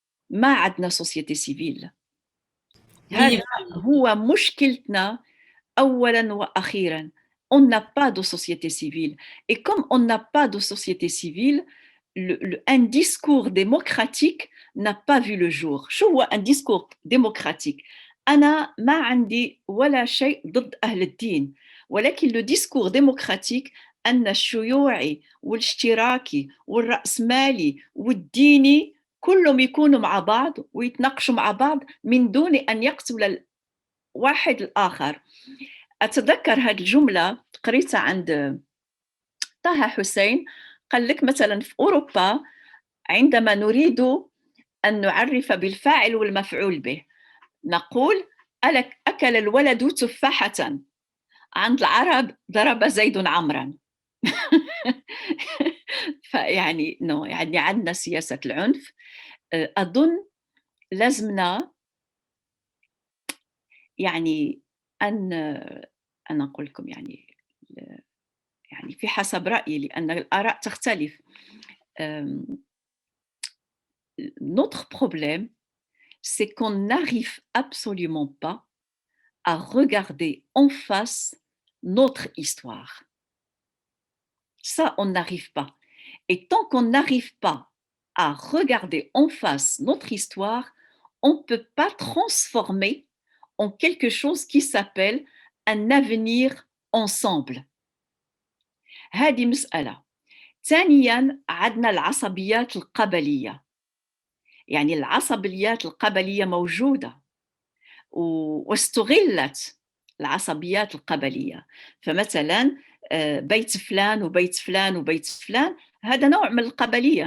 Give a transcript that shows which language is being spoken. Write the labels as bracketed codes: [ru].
[ar] ما عندنا société civile. هذا 100%. هو مشكلتنا أولاً وأخيراً. [fr] On n'a pas de société civile. Et comme on n'a pas de société civile, un discours démocratique n'a pas vu le jour. [ar] شو هو un discours démocratique؟ أنا ما عندي ولا شيء ضد أهل الدين، ولكن le discours démocratique أن الشيوعي والاشتراكي والرأسمالي والديني كلهم يكونوا مع بعض ويتناقشوا مع بعض من دون أن يقتل الواحد الآخر. أتذكر هذه الجملة قريتها عند طه حسين، قال لك مثلا في أوروبا عندما نريد أن نعرف بالفاعل والمفعول به نقول أكل الولد تفاحة، عند العرب ضرب زيد عمرا. فيعني يعني عندنا سياسة العنف. أظن لازمنا يعني أن أقول لكم يعني في حسب رأيي لأن الآراء تختلف. [fr] Notre problème, c'est qu'on n'arrive absolument pas à regarder en face notre histoire. Ça, on n'arrive pas. Et tant qu'on n'arrive pas à regarder en face notre histoire, on ne peut pas transformer en quelque chose qui s'appelle un avenir ensemble. [ar] هذه مسألة. ثانياً عندنا العصبيات القبلية. يعني العصبيات القبلية موجودة واستغلت العصبيات القبلية. فمثلاً بيت فلان وبيت فلان وبيت فلان هذا نوع من القبلية.